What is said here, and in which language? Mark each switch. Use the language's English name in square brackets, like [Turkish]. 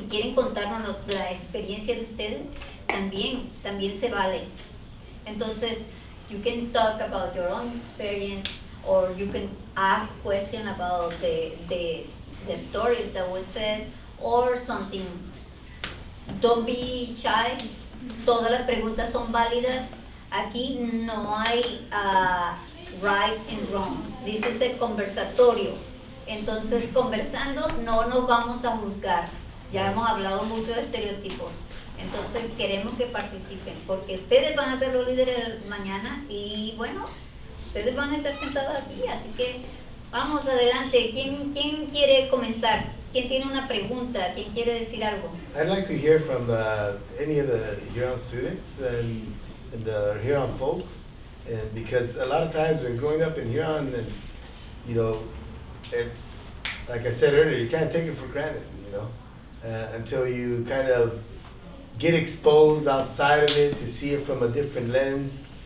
[Spanish] Si quieren contarnos la experiencia de ustedes, también se vale. [English] Entonces, you can talk about your own experience, or you can ask questions about the stories that were said, or something. Don't be shy. [Spanish] Todas las preguntas son válidas. Aquí no hay [English] right and wrong. This is a conversatorio. [Spanish] Entonces, conversando no nos vamos a juzgar. Ya hemos hablado mucho de estereotipos. Entonces, queremos que participen, porque ustedes van a ser los líderes mañana y bueno, ustedes van a estar sentados aquí, así que vamos adelante. ¿Quién quiere comenzar? ¿Quién tiene una pregunta? ¿Quién quiere decir algo? [English] I'd like to hear from any of the Huron students and the Huron folks, and because a lot of times when growing up in Huron, and it's like I said earlier, you can't take it for granted, until you kind of get exposed outside of it to see it from a different lens.